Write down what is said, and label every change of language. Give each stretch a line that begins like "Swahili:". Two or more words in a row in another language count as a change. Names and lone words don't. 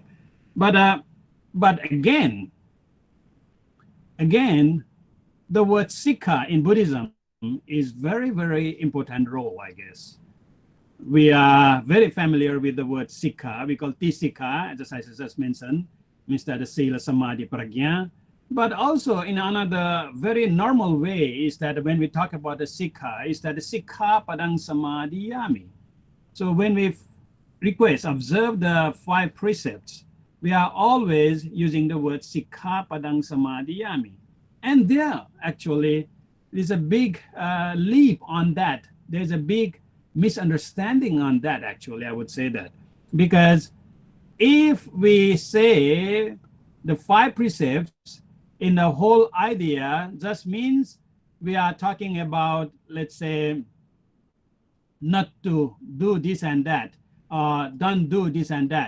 English: But again, the word sikha in Buddhism is very, very important role, I guess. We are very familiar with the word sikha. We call tisika, as I just mentioned, means that the
Pali: sila, samadhi, prajna.
English: But also in another very normal way is that when we talk about the sikha, is that the
Pali: sikha padang samadhiyami.
English: So when we observe the 5 precepts, we are always using the word
Pali: sikha padang samadhiyami.
English: And there actually is a big leap on that. There's a big misunderstanding on that, actually, I would say that. Because if we say the 5 precepts in the whole idea, just means we are talking about, let's say, not to do this and that, or don't do this and that.